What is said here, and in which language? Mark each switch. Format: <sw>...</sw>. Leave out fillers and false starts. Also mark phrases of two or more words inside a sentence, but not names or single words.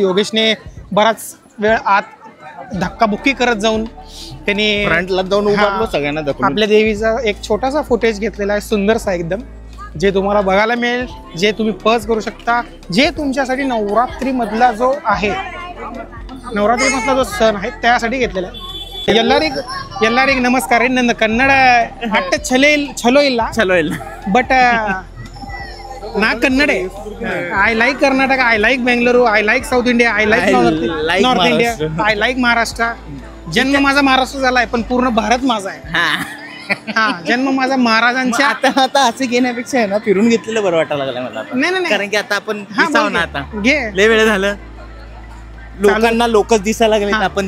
<mr>योगेशने बराच वेळ आत धक्काबुक्की करत जाऊन त्यांनी फ्रंटला जाऊन उभारलो, सगळ्यांना दाखवलं. आपल्या देवीचा एक छोटासा फुटेज घेतलेला आहे, सुंदरसा एकदम, जे तुम्हाला बघायला मिळेल, जे तुम्ही पज करू शकता, जे तुमच्यासाठी नवरात्रीमधला जो आहे, नवरात्रीमधला जो सण आहे त्यासाठी घेतलेला आहे.</mr> <kn>ಎಲ್ಲರಿಗೂ ನಮಸ್ಕಾರ. ನನ್ನ ಕನ್ನಡ ಅಟ್ಟ ಚಲೋ ಇಲ್ಲ ಬಟ್ ನಾ ಕನ್ನಡ.</kn> <en>I like Karnataka, I like Bengaluru, I like South India, ಐ like North India, I like Maharashtra.</en> <mr>जन्म माझा महाराष्ट्र झाला आहे पण पूर्ण भारत माझा आहे. हा, जन्म माझा महाराजांच्या. आता असे घेण्यापेक्षा आहे ना फिरून घेतलेलं बरं वाटायला लागलं मला. नाही, कारण की आता आपण दिसाव ना, आता लय वेळ झालं, लोकांना लोकच दिसायला लागले, आपण</mr>